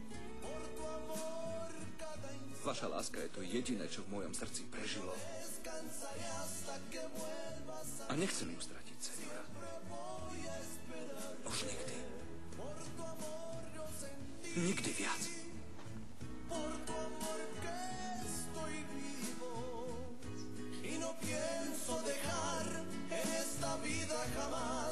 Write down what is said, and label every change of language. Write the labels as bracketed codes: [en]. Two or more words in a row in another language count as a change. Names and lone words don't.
[sk] Vaša láska je to jediné, čo v mojom srdci prežilo. A nechcem ju stratiť, señora. Už nikdy. Nikdy viac. [es] Por tu amor que estoy vivo y no pienso dejar en esta vida jamás.